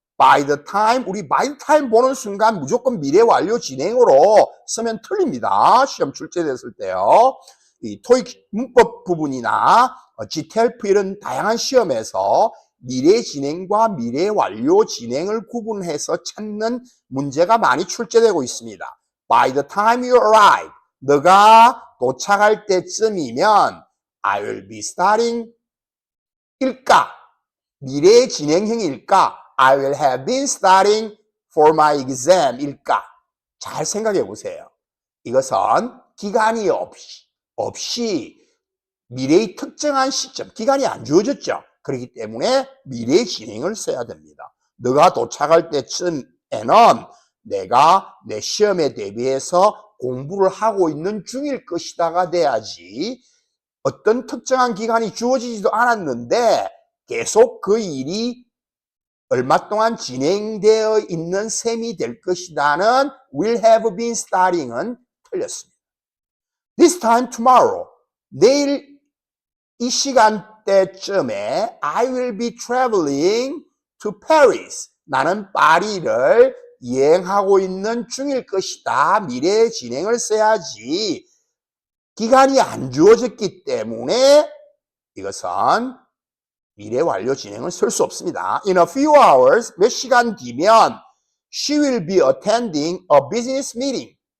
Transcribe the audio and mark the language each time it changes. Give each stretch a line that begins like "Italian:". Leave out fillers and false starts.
English: by the time,
Korean: 우리 by the time 보는 순간 무조건 미래 완료 진행으로 쓰면 틀립니다. 시험 출제됐을 때요. 이 토익 문법 부분이나 GTLP 이런 다양한 시험에서 미래 진행과 미래 완료 진행을 구분해서 찾는 문제가 많이 출제되고 있습니다.
English: By the time you arrive,
Korean: 너가 도착할 때쯤이면
English: I will be starting
Korean: 일까? 미래 진행형일까?
English: I will have been studying for my exam
Korean: 일까? 잘 생각해 보세요. 이것은 기간이 없이 미래의 특정한 시점, 기간이 안 주어졌죠. 그렇기 때문에 미래 진행을 써야 됩니다. 너가 도착할 때쯤에는 내가 내 시험에 대비해서 공부를 하고 있는 중일 것이다가 돼야지 어떤 특정한 기간이 주어지지도 않았는데 계속 그 일이 얼마 동안 진행되어 있는 셈이 될 것이다는
English: will have been studying
Korean: 은 틀렸습니다.
English: This time tomorrow,
Korean: 내일 이 시간대쯤에
English: I will be traveling to Paris.
Korean: 나는 파리를 여행하고 있는 중일 것이다. 미래 진행을 써야지. 기간이 안 주어졌기 때문에 이것은 미래 완료 진행을 쓸 수 없습니다.
English: In a few hours,
Korean: 몇 시간 뒤면
English: she will be attending a business meeting.